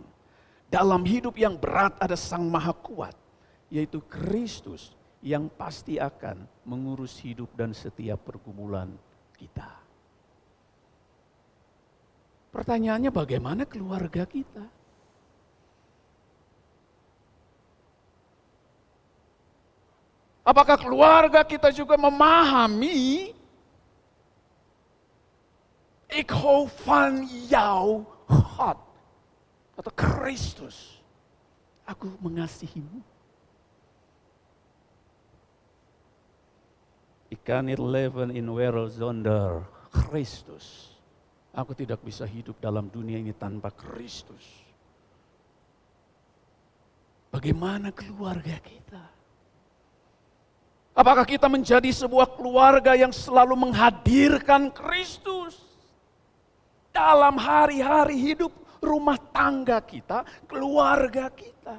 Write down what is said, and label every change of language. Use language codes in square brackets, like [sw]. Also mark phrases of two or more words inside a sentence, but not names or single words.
[id] Dalam hidup yang berat ada Sang Maha Kuat, yaitu Kristus yang pasti akan mengurus hidup dan setiap pergumulan kita. Pertanyaannya, bagaimana keluarga kita? Apakah keluarga kita juga memahami [nl] ik hou van jou God, [id] atau Kristus, aku mengasihimu. [nl] Ik kan niet leven in wereld zonder Kristus. [id] Aku tidak bisa hidup dalam dunia ini tanpa Kristus. Bagaimana keluarga kita? Apakah kita menjadi sebuah keluarga yang selalu menghadirkan Kristus dalam hari-hari hidup rumah tangga kita, keluarga kita?